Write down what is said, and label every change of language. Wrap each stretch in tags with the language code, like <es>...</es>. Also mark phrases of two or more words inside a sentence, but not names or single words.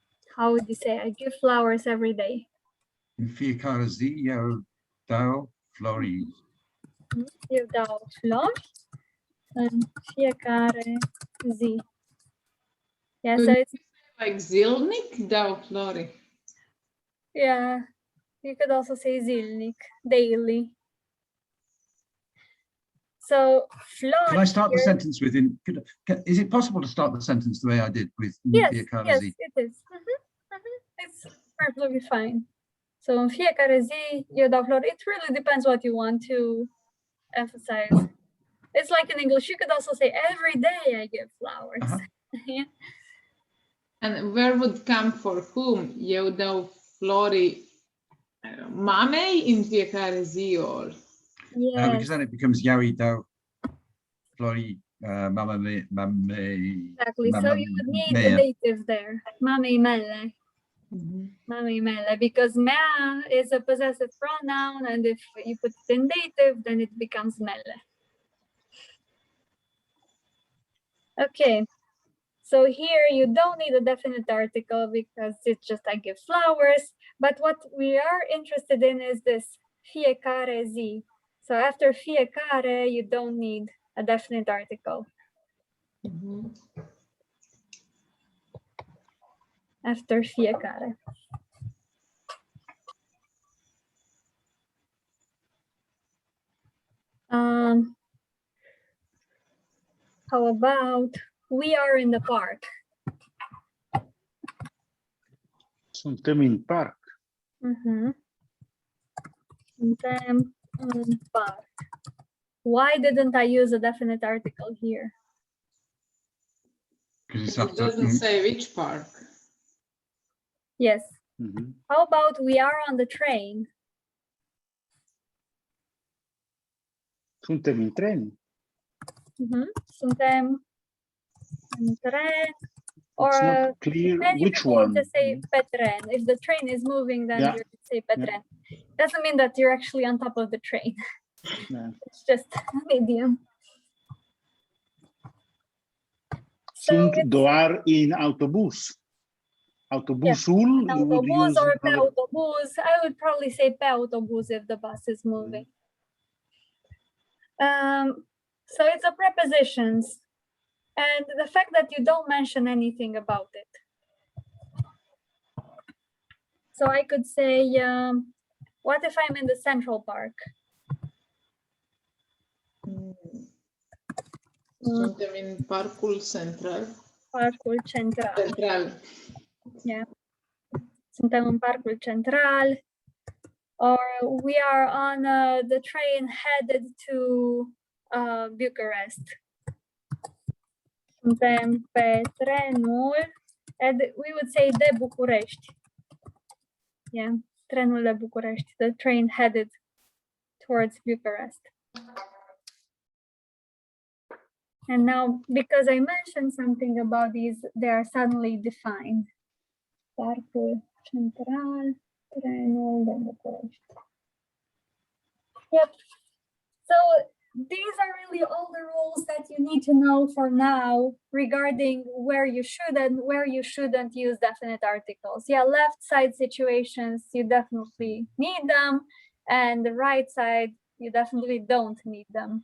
<en>How would you say I give flowers every day?</en> <ro>În fiecare zi eu dau flori. Eu dau flori în fiecare zi.</ro> <en>Yeah, so it's</en> <ro>Like zilnik, dau flori.</ro> <en>yeah. You could also say zilnik, daily.</en> <ro>So flori.</ro> <en>Can I start the here- sentence with is it possible to start the sentence the way I did with în Yes,</en> <ro>fiecare</ro> <en>yes,</en> <ro>zi?</ro> <en>it is. It's perfectly fine.</en> <ro>So în fiecare zi eu dau flori.</ro> <en>It really depends what you want to emphasize. It's like in English, you could also say every day I give flowers. Yeah. And where would come for whom?</en> <ro>Eu dau flori mamei în fiecare zi or?</ro> <en>Yes. Because then it becomes</en> <ro>eu îi dau flori mama me.</ro> <en>Exactly. So you would need the dative there.</en> <ro>Mamei mele. Mamei mele.</ro> <en>Because mea is a possessive pronoun, and if you put it in dative, then it becomes mele. Okay. So here you don't need a definite article because it's just I give flowers. But what we are interested in is this</en> <ro>fiecare zi.</ro> <en>So after fiecare, you don't need a definite article. After fiecare. How about we are in the park?</en> <ro>Suntem în parc. Suntem în parc.</ro> <en>Why didn't I use a definite article here? Because it's It after. doesn't say which park. Yes. Mhm. How about we are on the train?</en> <ro>Suntem în tren. Suntem în tren.</ro> <en>Or It's not clear many which people would one. just say</en> <ro>pe tren.</ro> <en>If the train is moving, then Yeah. you say pe Yeah.</en> <ro>tren.</ro> <en>Doesn't mean that you're actually on top of the train. Yeah. It's just an idiom. So</en> <ro>Sunt</ro> <en>it's</en> <ro>doar în autobuz. Autobuzul,</ro> <en>you would</en> <ro>autobus</ro> <en>use</en> <ro>or pe</ro> <en>another-</en> <ro>autobus.</ro> <en>I would probably say</en> <ro>pe autobus</ro> <en>if the bus is moving. So it's a prepositions, and the fact that you don't mention anything about it. So I could say, what if I'm in the Central Park?</en> <ro>Suntem în parcul central. Parcul Central.</ro> <en>Central.</en> <ro>Yeah. Suntem în Parcul Central.</ro> <en>Or we are on the train headed to Bucharest.</en> <ro>Suntem pe trenul,</ro> <en>and we would say</en> <ro>de București. Yeah, trenul de București,</ro> <en>the train headed towards Bucharest. And now, because I mentioned something about these, they are suddenly defined.</en> <ro>Parcul Central, trenul de București.</ro> <en>Yep. So these are really all the rules that you need to know for now regarding where you should and where you shouldn't use definite articles. Yeah, left side situations, you definitely need them, and the right side, you definitely don't need them.</en>